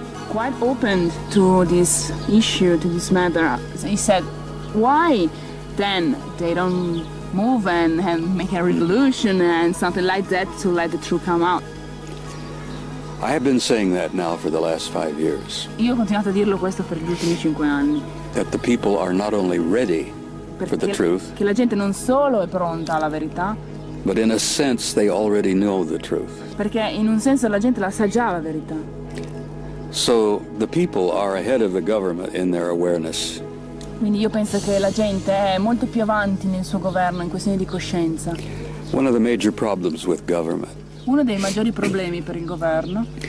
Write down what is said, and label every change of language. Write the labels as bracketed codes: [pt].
[en] Quite open to this issue, to this matter. He said, why then they don't move and make a revolution and something like that to let the truth come out? I have been saying that now for the last 5 years, [it] Io ho continuato a dirlo questo per gli ultimi 5 anni. [en] that the people are not only ready for the truth, [it] Che la gente non solo è pronta alla verità, [en] but in a sense they already know the truth. [it] perché in un senso la gente la sa già la verità. [en] So the people are ahead of the government in their awareness. [it] Quindi io penso che la gente è molto più avanti nel suo governo in questione di coscienza. [en] One of the major problems with government [it] Uno dei maggiori problemi per il governo